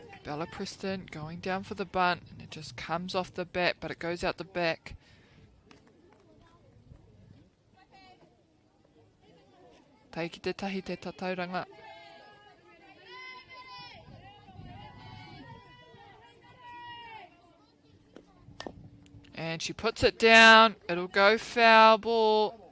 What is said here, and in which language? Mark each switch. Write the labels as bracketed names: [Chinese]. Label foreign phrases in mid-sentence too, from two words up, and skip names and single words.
[English] Bella Preston going down for the bunt. And it just comes off the bat, but it goes out the back. [Māori] Tai ki te tahi te tatauranga. [English] And she puts it down. It'll go foul ball.